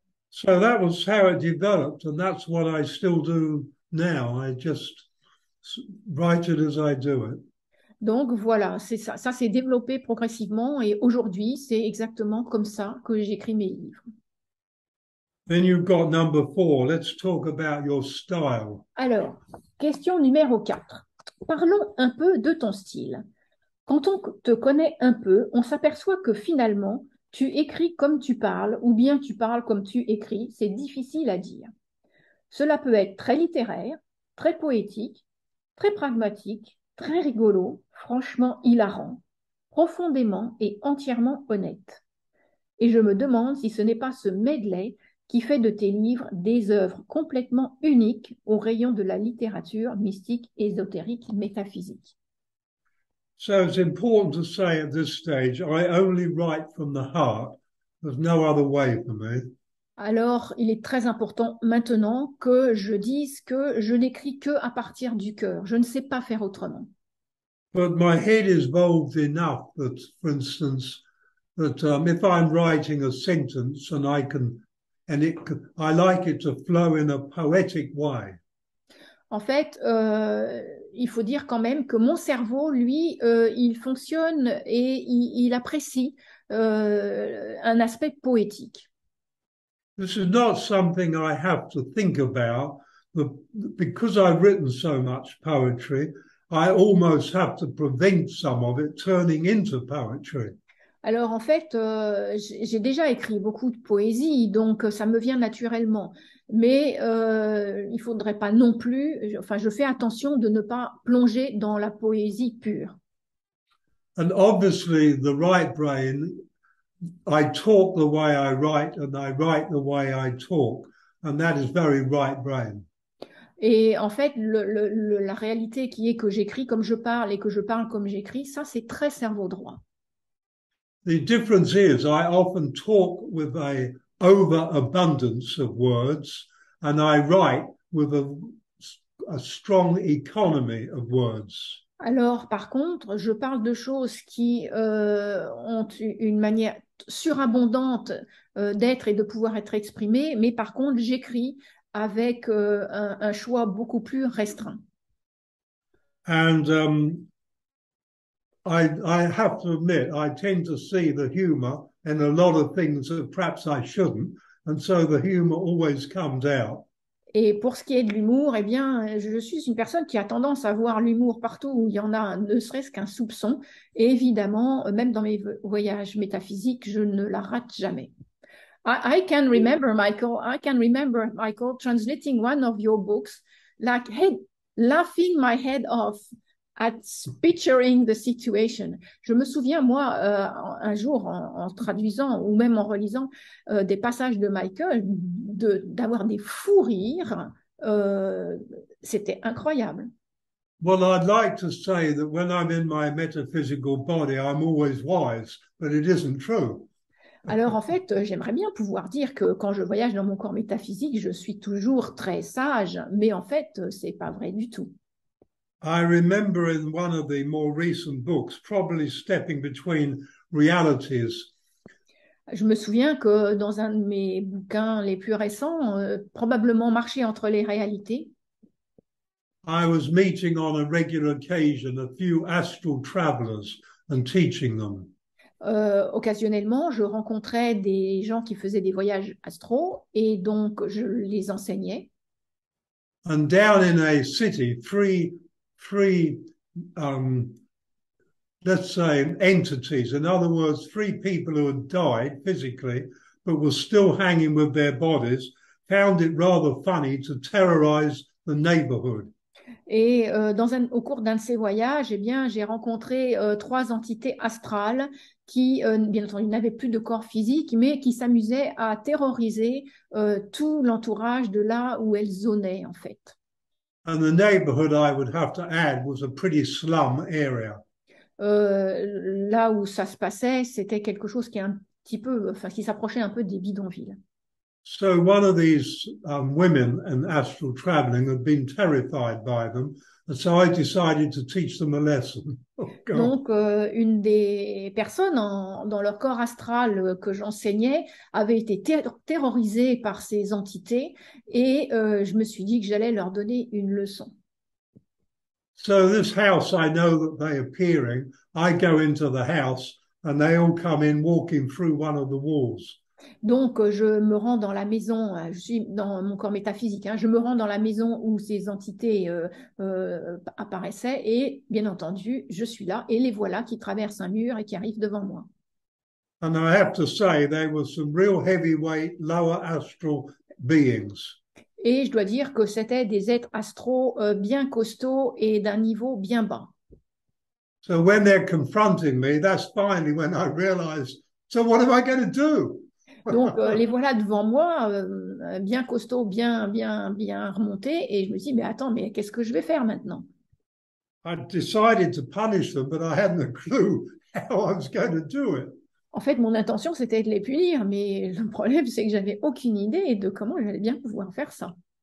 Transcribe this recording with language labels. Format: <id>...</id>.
<en>So that was how it developed, and that's what I still do now. I just write it as I do it.</en> <fr>Donc voilà, c'est ça. Ça s'est développé progressivement et aujourd'hui, c'est exactement comme ça que j'écris mes livres.</fr> <en>Then you've got number 4. Let's talk about your style.</en> <fr>Alors, question numéro 4. Parlons un peu de ton style. Quand on te connaît un peu, on s'aperçoit que finalement, tu écris comme tu parles ou bien tu parles comme tu écris. C'est difficile à dire. Cela peut être très littéraire, très poétique, très pragmatique, très rigolo, franchement hilarant, profondément et entièrement honnête. Et je me demande si ce n'est pas ce medley qui fait de tes livres des œuvres complètement uniques au rayon de la littérature mystique, ésotérique, métaphysique.</fr> <en>So it's important to say at this stage, I only write from the heart. There's no other way for me.</en> <fr>Alors, il est très important maintenant que je dise que je n'écris que à partir du cœur. Je ne sais pas faire autrement.</fr> <en>But my head is evolved enough that, for instance, that if I'm writing a sentence and I like it to flow in a poetic way.</en> <fr>En fait, il faut dire quand même que mon cerveau, lui, il fonctionne et il apprécie un aspect poétique.</fr> <en>This is not something I have to think about, but because I've written so much poetry, I almost have to prevent some of it turning into poetry.</en> <fr>Alors en fait, j'ai déjà écrit beaucoup de poésie, donc ça me vient naturellement. Mais il faudrait pas non plus, enfin je fais attention de ne pas plonger dans la poésie pure.</fr> <en>And obviously, the right brain, I talk the way I write and I write the way I talk. And that is very right brain.</en> <fr>Et en fait, la réalité qui est que j'écris comme je parle et que je parle comme j'écris, ça c'est très cerveau droit.</fr> <en>The difference is I often talk with a overabundance of words and I write with a strong economy of words.</en> <fr>Alors, par contre, je parle de choses qui ont une manière surabondante d'être et de pouvoir être exprimées, mais par contre, j'écris avec un choix beaucoup plus restreint.</fr> <en>And I have to admit, I tend to see the humour in a lot of things that perhaps I shouldn't. And so the humour always comes out.</en> <fr>Et pour ce qui est de l'humour, eh bien, je suis une personne qui a tendance à voir l'humour partout où il y en a ne serait-ce qu'un soupçon. Et évidemment, même dans mes voyages métaphysiques, je ne la rate jamais.</fr> <en>I can remember, Michael, translating one of your books, like laughing my head off at picturing the situation.</en> <fr>Je me souviens, moi, un jour, en traduisant ou même en relisant des passages de Michael, d'avoir des fous rires. C'était incroyable.</fr> <en>Well, I'd like to say that when I'm in my metaphysical body, I'm always wise, but it isn't true.</en> <fr>Alors, en fait, j'aimerais bien pouvoir dire que quand je voyage dans mon corps métaphysique, je suis toujours très sage, mais en fait, c'est pas vrai du tout.</fr> <en>I remember in one of the more recent books, probably stepping between realities.</en> <fr>Je me souviens que dans un de mes bouquins les plus récents, probablement Marcher entre les réalités,</fr> <en>I was meeting on a regular occasion a few astral travelers and teaching them.</en> <fr>occasionnellement, je rencontrais des gens qui faisaient des voyages astraux et donc je les enseignais.</fr> <en>And down in a city, three let's say, entities. In other words, three people who had died physically, but were still hanging with their bodies, found it rather funny to terrorize the neighborhood.</en> <fr>Et au cours d'un de ces voyages, eh bien, j'ai rencontré trois entités astrales qui, bien entendu, n'avaient plus de corps physique, mais qui s'amusaient à terroriser tout l'entourage de là où elles zonaient, en fait.</fr> <en>And the neighborhood, I would have to add, was a pretty slum area.</en> <fr>là où ça se passait, c'était quelque chose qui est un petit peu, enfin, qui s'approchait un peu des bidonvilles.</fr> <en>So one of these women in astral traveling had been terrified by them, and so I decided to teach them a lesson. Oh God.</en> <fr>Donc, une des personnes dans leur corps astral que j'enseignais avait été terrorisée par ces entités et je me suis dit que j'allais leur donner une leçon.</fr> <en>So this house, I know that they're appearing. I go into the house, and they all come in walking through one of the walls.</en> <fr>Donc, je me rends dans la maison, je suis dans mon corps métaphysique, hein, je me rends dans la maison où ces entités apparaissaient et, bien entendu, je suis là et les voilà qui traversent un mur et qui arrivent devant moi.</fr> <en>And I have to say, they were some real heavyweight, lower astral beings.</en> <fr>Et je dois dire que c'était des êtres astraux bien costauds et d'un niveau bien bas.</fr> <en>So when they're confronting me, that's finally when I realized, so what am I going to do?</en> <fr>Donc, les voilà devant moi, bien costauds, bien remontés, et je me dis, mais attends, mais qu'est-ce que je vais faire maintenant?</fr> <en>I decided to punish them, but I hadn't a clue how I was going to do it.</en> <fr>En fait, mon intention, c'était de les punir, mais le problème, c'est que j'avais aucune idée de comment j'allais bien pouvoir faire ça.</fr>